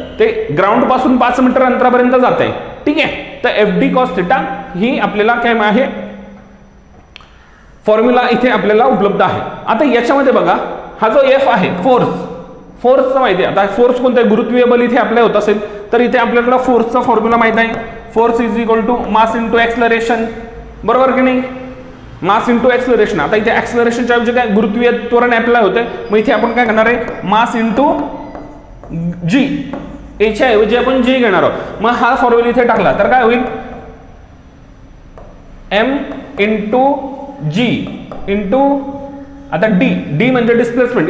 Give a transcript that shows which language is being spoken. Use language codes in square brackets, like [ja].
[mr] ते ग्राउंड पासून 5 मीटर अंतरापर्यंत जात आहे. ठीक आहे, तर FD cos थीटा ही आपल्याला काय आहे? फॉर्म्युला इथे आपल्याला उपलब्ध आहे. आता याच्यामध्ये बघा, हा जो F आहे फोर्सचा माहिती आहे. आता फोर्स कोणता आहे? गुरुत्वीय बल इथे आपल्या होत असेल तर इथे आपल्याला फोर्सचा फॉर्म्युला माहित आहे. [en] Force is equal to mass into acceleration. [mr] बरोबर की नाही? [en] Mass into acceleration. [mr] आता इथे एक्सलरेशनच्या ऐवजी काय? गुरुत्वीय त्वरण अप्लाय होते. मग इथे आपण काय करणार आहे? [en] Mass into G. [mr] एच्या ऐवजी आपण जी घेणार आहोत. मग हा फॉर्म्युला इथे टाकला तर काय होईल? [en] M into G into [mr] आता डी म्हणजे डिस्प्लेसमेंट.